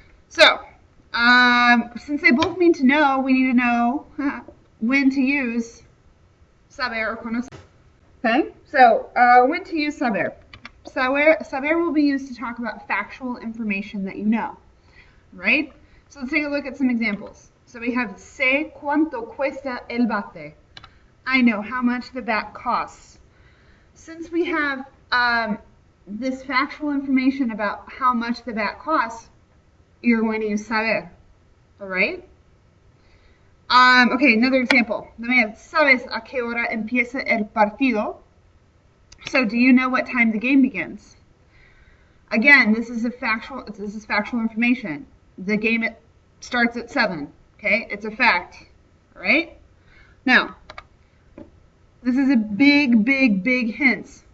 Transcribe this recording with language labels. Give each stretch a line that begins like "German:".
English: So, since they both mean to know, we need to know when to use saber or conocer. Okay, so when to use saber. Saber will be used to talk about factual information that you know, right? So let's take a look at some examples. So we have
Spanish: sé cuánto cuesta el bate.
English: I know how much the bat costs. Since we have this factual information about how much the bat costs, you're going to use saber, all right? Okay, another example. Then we have,
Spanish: ¿sabes a qué hora empieza el partido?
English: So, do you know what time the game begins? Again, this is factual information. The game starts at 7, okay? It's a fact, all right? Now, this is a big hint.